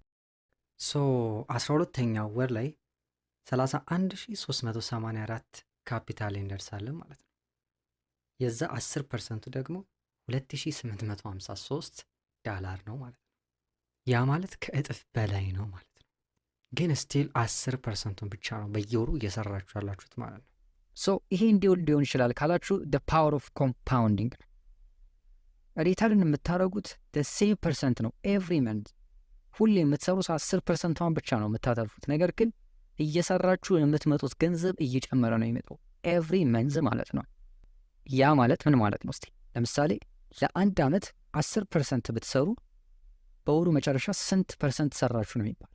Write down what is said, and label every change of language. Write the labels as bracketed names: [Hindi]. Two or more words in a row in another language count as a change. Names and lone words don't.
[Amharic] 12ኛው ወር ላይ 31,384 ካፒታል እንደርሳለን ማለት ነው። የዛ 10%ቱ ደግሞ $2,853 ነው ማለት ነው። ያ ማለት ከእጥፍ በላይ ነው ማለት ነው። ግን ስቲል 10%ቱን ብቻ ነው በየወሩ እየሰራችሁ ያላችሁት ማለት ነው። ይሄ እንዲሁ ሊሆን ይችላል ካላችሁ [English] the power of compounding [Amharic] ሪተርን የምታደርጉት [English] the same percent [Amharic] ነው [English] every month። [Amharic] ሁሌ የምትሰሩት 10%ቷን ብቻ ነው የምታተርፉት። ነገር ግን እየሰራችሁ የምትመጡት ገንዘብ እየጨመረ ነው የሚመጣው [English] every month [Amharic] ማለት ነው። ያ ማለት ምን ማለት ነው? እስቲ ለምሳሌ ለአንድ አመት 10% ብትሰሩ በወሩ መጨረሻ ስንት ፐርሰንት ሰራችሁ ነው የሚባለው?